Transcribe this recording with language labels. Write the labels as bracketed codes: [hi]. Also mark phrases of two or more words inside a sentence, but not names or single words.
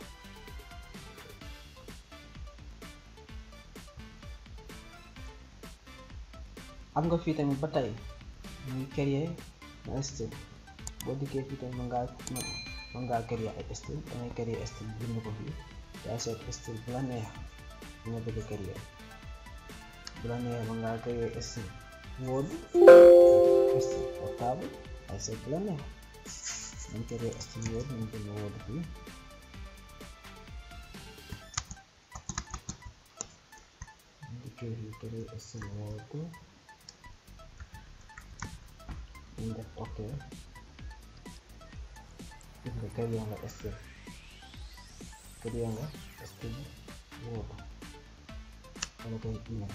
[wo] am nga fii tamit ba tey muy créer na style. boo dikkee fii tamit mën ngaa créer ay style. dangay créer style bind ko fii yaa seet style bu la neex bi nga bëgg a créer. bu la neex mën ngaa créer style Word, style portable ay seet bu la neex. nañ créer style Word nañ bind Word fii dikkee fii créer style Word ñu def ok gis nga créé nga style Word wala koy email.